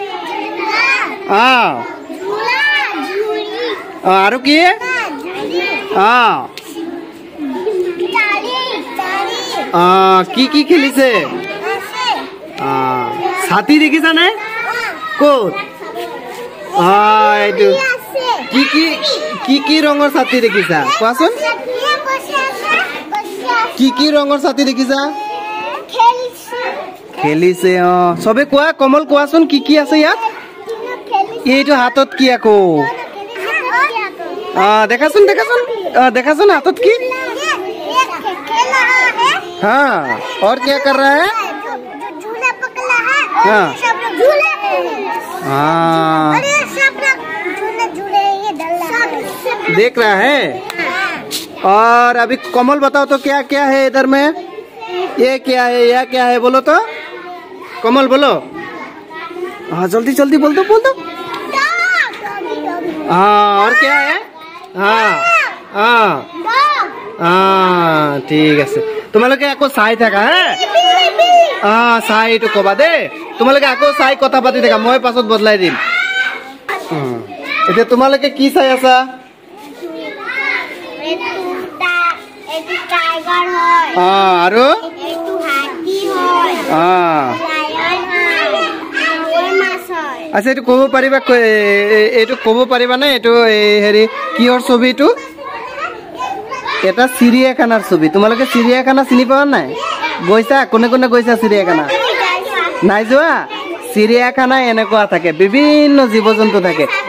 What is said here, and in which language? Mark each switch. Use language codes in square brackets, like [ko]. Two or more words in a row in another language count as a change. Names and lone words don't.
[as] আৰু কি কি খেলিছে ছাতি দেখিছা নে ক'ত এইটো কি ৰঙৰ ছাতি দেখিছা কোৱাছুন কি ৰঙৰ ছাতি দেখিছা খেলিছে সবে কোৱা কমল কোৱাছুন কি আছে ইয়াত এইটো হাতত কি আকৌ দেখাছুন [hi] हाथत की हाँ और क्या कर रहा है झूला पकड़ा है और सब लोग झूले अरे सब लोग झूले ये डल्ला देख रहा है और अभी कमल बताओ तो क्या क्या है इधर में ये क्या है यह क्या है बोलो तो कमल बोलो हाँ जल्दी जल्दी बोल दो हाँ और क्या है ठीक है [as] তোমালোকে আকৌ চাই থাকা হ্যাঁ চাই এইটো কবা দে তোমালোকে আকৌ চাই কথা পাতি থাকা মই পাছত বদলাই দিম এতিয়া তোমালোকে কি চাই আছা [hi] एटू टाइगर है [as] আৰু [hi] एटू हाथी है लायन है और मास है [as] আচ্ছা এইটো ক'ব পাৰিবা এইটো ক'ব পাৰিবা নে এইটো হেৰি কিহৰ ছবি এইটো এটা চিৰিয়াখানাৰ ছবি তোমালোকে চিৰিয়াখানা চিনি পোৱা নাই গৈছা কোনে কোনে গৈছা চিৰিয়াখানা নাই যোৱা চিৰিয়াখানা এনেকুৱা থাকে বিভিন্ন জীৱ-জন্তু থাকে